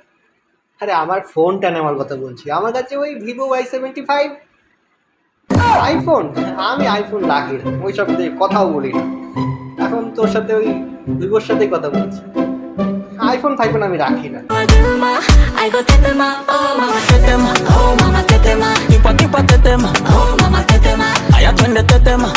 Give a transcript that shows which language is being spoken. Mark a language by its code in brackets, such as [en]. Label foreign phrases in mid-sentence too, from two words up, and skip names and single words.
[bn] আরে আমার ফোনটা নেওয়ার কথা বলছি, আমার কাছে ওই ভিভো Y75 আইফোন। আমি আইফোন লাগি না, ওই সব কথাও বলি না। এখন তোর সাথে ওই ভিভোর সাথেই কথা বলছি। আইফোন ফাইফোন আমি রাখি না। [sw] I go tetema, oh mama tetema, oh mama tetema, ipa tetema, oh mama tetema, aya twende tetema.